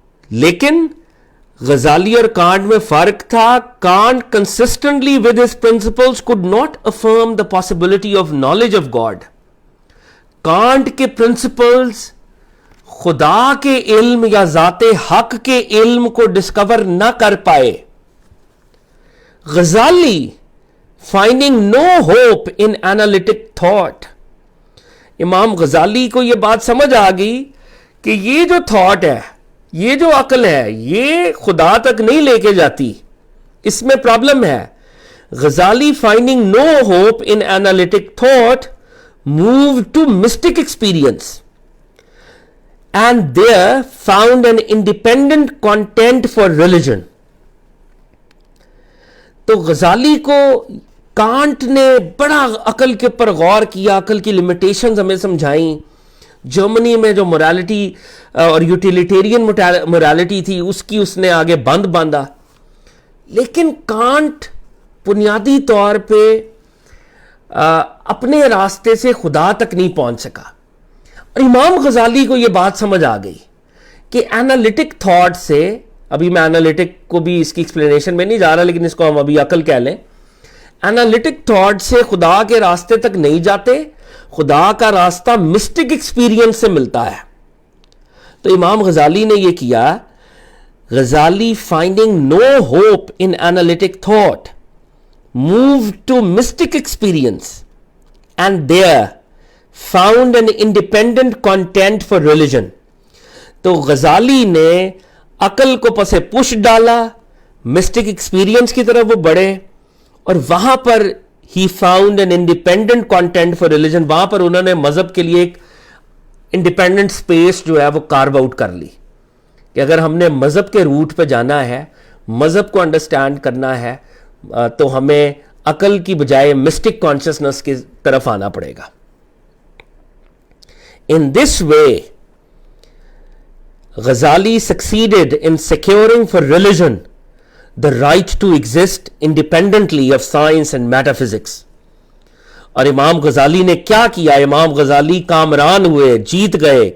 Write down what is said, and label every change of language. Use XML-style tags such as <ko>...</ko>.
<ur>لیکن غزالی اور کانٹ میں فرق تھا.</ur> <en>Kant consistently with his principles could not affirm the possibility of knowledge of God.</en> <ur>Can't کے پرنسپلز خدا کے علم یا ذات حق کے علم کو ڈسکور نہ کر پائے.</ur> <en>Ghazali finding no hope in analytic thought.</en> <ur>امام غزالی کو یہ بات سمجھ آ گئی کہ یہ جو تھاٹ ہے, یہ جو عقل ہے, یہ خدا تک نہیں لے کے جاتی, اس میں پرابلم ہے.</ur> <en>Ghazali finding no hope in analytic thought moved to mystic experience and there found an independent content for religion.</en> <ur>تو غزالی کو کانٹ نے بڑا عقل کے اوپر غور کیا, عقل کی لمیٹیشنز ہمیں سمجھائیں. جرمنی میں جو morality اور یوٹیلیٹیرین morality تھی اس کی اس نے آگے بند باندھا. لیکن کانٹ بنیادی طور پہ اپنے راستے سے خدا تک نہیں پہنچ سکا. اور امام غزالی کو یہ بات سمجھ آ گئی کہ اینالیٹک تھاٹ سے, ابھی میں اینالیٹک کو بھی اس کی ایکسپلینیشن میں نہیں جا رہا, لیکن اس کو ہم ابھی عقل کہہ لیں, اینالیٹک تھاٹ سے خدا کے راستے تک نہیں جاتے, خدا کا راستہ مسٹک ایکسپیرینس سے ملتا ہے. تو امام غزالی نے یہ کیا,</ur> <en>Ghazali finding no hope in analytic thought moved to mystic experience and there found an independent content for religion.</en> <ur>تو غزالی نے عقل کو پسے پش ڈالا, مسٹک ایکسپیرینس کی طرف وہ بڑھے, اور وہاں پر</ur> <en>he found an independent content for religion.</en> <ur>وہاں پر انہوں نے مذہب کے لیے ایک انڈیپینڈنٹ اسپیس جو ہے وہ کارو آؤٹ کر لی کہ اگر ہم نے مذہب کے روٹ پہ جانا ہے, مذہب کو انڈرسٹینڈ کرنا ہے, تو ہمیں عقل کی بجائے مسٹک کانشسنس کی طرف آنا پڑے گا.</ur> <en>In this way, Ghazali succeeded in securing for religion the right to exist independently of science and metaphysics.</en> <ur>اور امام غزالی نے کیا کیا؟ امام غزالی کامران ہوئے, جیت گئے.</ur>